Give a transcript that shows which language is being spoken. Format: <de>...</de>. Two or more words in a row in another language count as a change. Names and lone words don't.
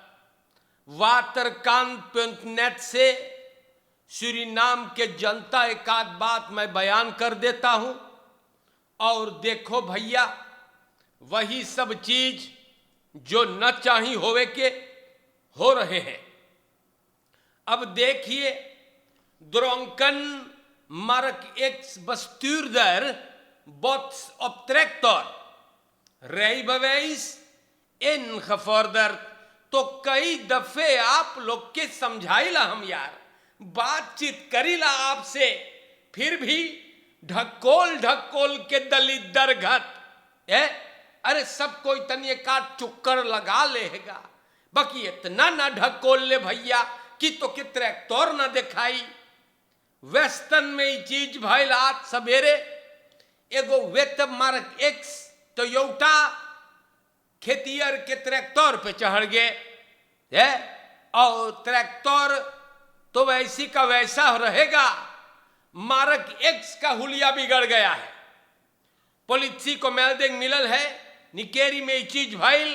<hns>वातरकांत.net से सूरीनाम के जनता एक आध बात मैं बयान कर देता हूं। और देखो भैया, वही सब चीज जो न चाही होवे के हो रहे हैं। अब देखिए,</hns> <nl>Dronken Mark X bestuurder bots op tractor, rijbewijs ingevorderd।</nl> <hns>तो कई दफे आप लोग के समझाइला हम यार, बातचीत करीला आपसे, फिर भी ढकोल ढकोल के दलित दरघट है। अरे सब कोई तनिए का चुक्कर लगा लेगा, बाकी इतना ना ढकोल ले भैया कि तो कि ट्रैक्टर ना दिखाई। वेस्टर्न में ये चीज भइल आज सवेरे एगो वेट मार्क एक्स टोयोटा खेतियर के ट्रैक्टर पे चढ़ गए है। और ट्रैक्टर तो वैसी का वैसा रहेगा, मार्क एक्स का हुलिया बिगड़ गया है। पुलिस को मेल्डिंग मिलल है निकेरी में ये चीज भइल।</hns>